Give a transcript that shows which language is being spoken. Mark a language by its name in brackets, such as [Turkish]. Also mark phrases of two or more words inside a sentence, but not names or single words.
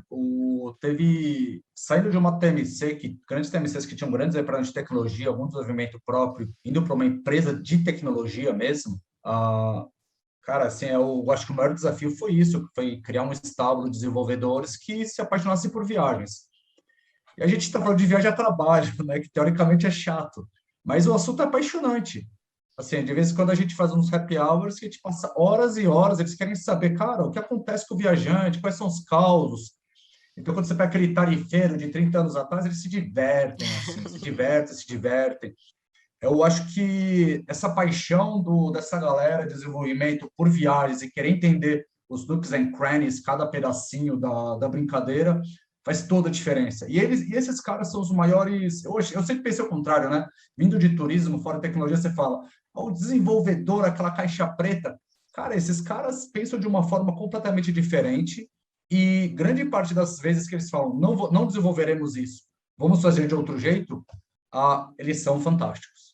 [Portuguese] Saindo de uma TMC, grandes TMCs que tinham grandes representantes de tecnologia, algum desenvolvimento próprio, indo para uma empresa de tecnologia mesmo, cara, assim, eu acho que o maior desafio foi isso, foi criar um estábulo de desenvolvedores que se apaixonassem por viagens. E a gente está falando de viagem a trabalho, né, que teoricamente é chato, mas o assunto é apaixonante. Assim, de vez em quando a gente faz uns [English] happy hours [Portuguese] que a gente passa horas e horas, eles querem saber, cara, o que acontece com o viajante, quais são os causos. Então, quando você pega aquele tarifeiro de 30 anos atrás, eles se divertem, assim, se divertem. Eu acho que essa paixão dessa galera de desenvolvimento por viagens e querer entender os [English] nooks and crannies, [Portuguese] cada pedacinho da brincadeira, faz toda a diferença. E esses caras são os maiores... Eu sempre pensei o contrário, né? Vindo de turismo, fora de tecnologia, você fala, o desenvolvedor, aquela caixa preta. Cara, esses caras pensam de uma forma completamente diferente e grande parte das vezes que eles falam, não desenvolveremos isso, vamos fazer de outro jeito, eles são fantásticos.